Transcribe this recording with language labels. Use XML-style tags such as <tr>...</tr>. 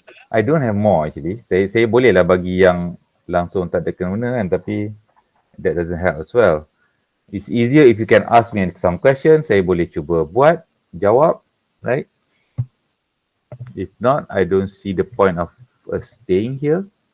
<en>I don't have more actually.</en> <ms>Saya bolehlah bagi yang langsung tak ada kena kan, tapi</ms> <en>that doesn't help as well. It's easier if you can ask me some questions.</en> <ms>Saya boleh cuba buat, jawab, right?</ms> <en>If not, I don't see the point of staying here.</en>